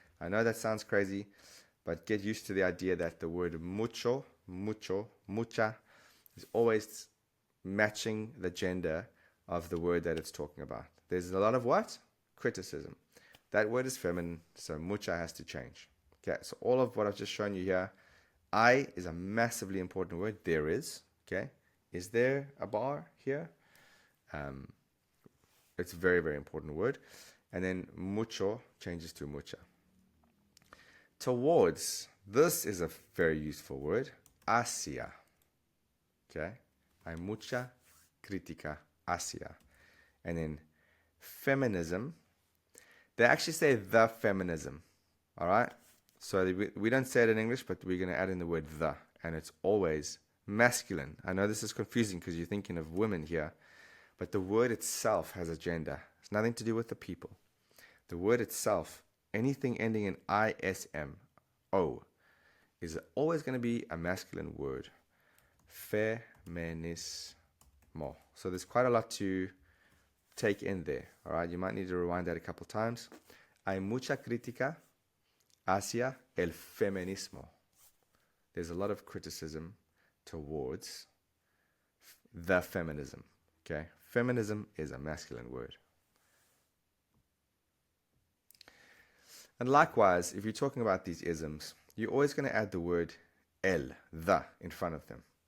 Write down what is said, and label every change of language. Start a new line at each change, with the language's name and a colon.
English: I know that sounds crazy, but get used to the idea that the word mucho, mucha, is always matching the gender of the word that it's talking about. There's a lot of what? Criticism. That word is feminine, so mucha has to change. Okay, so all of what I've just shown you here, I is a massively important word. There is. Okay, is there a bar here? It's a very, very important word. And then mucho changes to mucha. Towards, this is a very useful word.
Spanish: Hacia. Okay, hay mucha crítica hacia.
English: And then feminism, they actually say the feminism. All right, so we don't say it in English, but we're going to add in the word the, and it's always masculine. I know this is confusing because you're thinking of women here, but the word itself has a gender. It's nothing to do with the people. The word itself, anything ending in ism, o, is always going to be a masculine word. Feminismo. So there's quite a lot to take in there. All right, you might need to rewind that a couple times.
Spanish: Hay mucha crítica hacia el feminismo.
English: There's a lot of criticism towards the feminism. Okay, feminism is a masculine word. And likewise, if you're talking about these isms, you're always going to add the word el, the, in front of them.